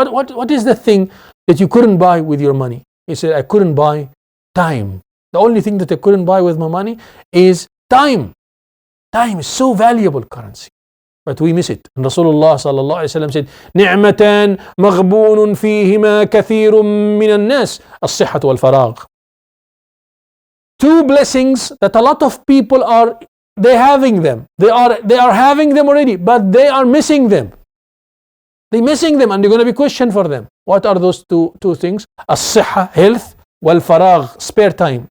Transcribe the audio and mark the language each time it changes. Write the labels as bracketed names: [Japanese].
[English] What is the thing that you couldn't buy with your money? He said, I couldn't buy time. The only thing that I couldn't buy with my money is time. Time is so valuable currency. But we miss it. And Rasulullah sallallahu alayhi wa sallam said, [Arabic] نِعْمَتان مَغْبُونٌ فِيهِمَا كَثِيرٌ مِّنَ النَّاسِ الصِّحَّةُ وَالْفَرَاغُ. [English] Two blessings that a lot of people they're having them. They are having them already, but they are missing them. They're missing them and they're going to be questioned for them. What are those two things? الصحة, health, والفراغ, spare time.